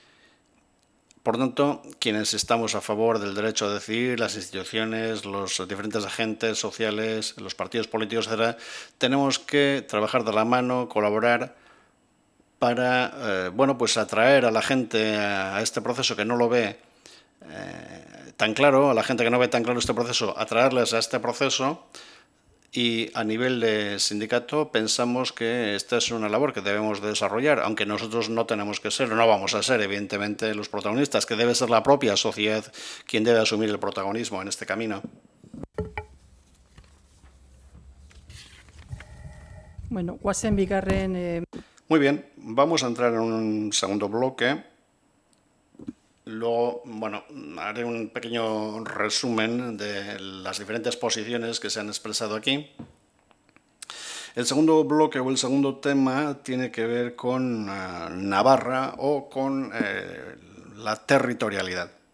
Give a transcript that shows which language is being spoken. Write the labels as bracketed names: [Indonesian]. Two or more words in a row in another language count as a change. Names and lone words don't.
[Spanish] Por tanto, quienes estamos a favor del derecho a decidir, las instituciones, los diferentes agentes sociales, los partidos políticos, etc., tenemos que trabajar de la mano, colaborar para, bueno, pues atraer a la gente a este proceso que no lo ve tan claro, a la gente que no ve tan claro este proceso, atraerles a este proceso. Y a nivel de sindicato pensamos que esta es una labor que debemos de desarrollar, aunque nosotros no tenemos que ser, no vamos a ser evidentemente los protagonistas, que debe ser la propia sociedad quien debe asumir el protagonismo en este camino. [Basque] Bueno, guazen bigarren... [Spanish] Muy bien, vamos a entrar en un segundo bloque. Luego, bueno, haré un pequeño resumen de las diferentes posiciones que se han expresado aquí. El segundo bloque o el segundo tema tiene que ver con Navarra o con la territorialidad.